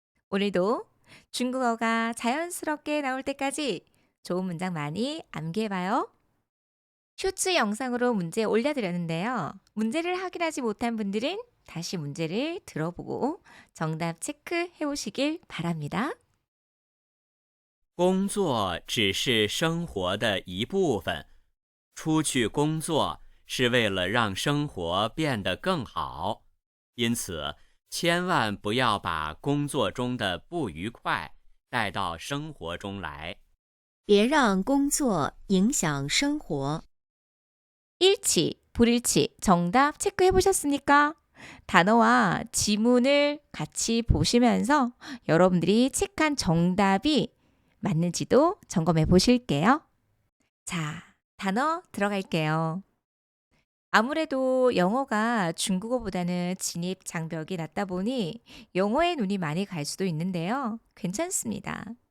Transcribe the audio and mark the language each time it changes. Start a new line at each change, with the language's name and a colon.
Korean: 오늘도 중국어가 자연스럽게 나올 때까지 좋은 문장 많이 암기해봐요. 쇼츠 영상으로 문제 올려드렸는데요. 문제를 확인하지 못한 분들은 다시 문제를 들어보고 정답 체크해 오시길 바랍니다.
Chinese: 工作只是生活的一部分，出去工作是为了让生活变得更好，因此千万不要把工作中的不愉快带到生活中来。别让工作影响生活。
Korean: 일치, 불일치 정답 체크해 보셨습니까? 단어와 지문을 같이 보시면서 여러분들이 체크한 정답이 맞는지도 점검해 보실게요. 자, 단어 들어갈게요. 아무래도 영어가 중국어보다는 진입 장벽이 낮다 보니 영어에 눈이 많이 갈 수도 있는데요. 괜찮습니다.